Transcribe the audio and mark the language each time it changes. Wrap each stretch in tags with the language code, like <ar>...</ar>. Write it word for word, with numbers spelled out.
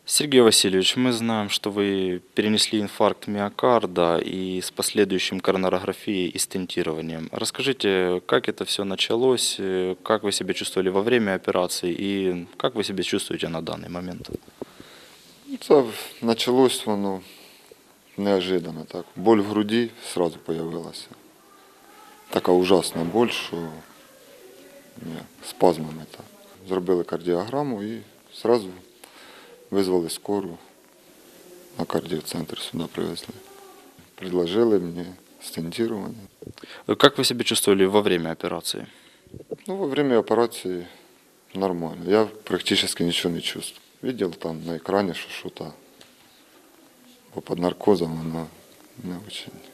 <ru>Сергей Васильевич, мы знаем, что вы перенесли инфаркт миокарда и с последующим коронарографией и стентированием. Расскажите, как это все началось, как вы себя чувствовали во время операции и как вы себя чувствуете на данный момент? Это началось, ну, неожиданно так. Боль в груди сразу появилась. Такая ужасна боль,</ru> <uk>що спазмами. Так. Зробили кардіограму і одразу визвали скору на кардіоцентр, сюди привезли.</uk> <ru>Предложили мені стентирование. Как вы себя чувствовали во время операции? Ну, во время операции нормально. Я практически ничего не чувствую. Видел там на экране, что что-то под наркозом, оно не очень.</ru>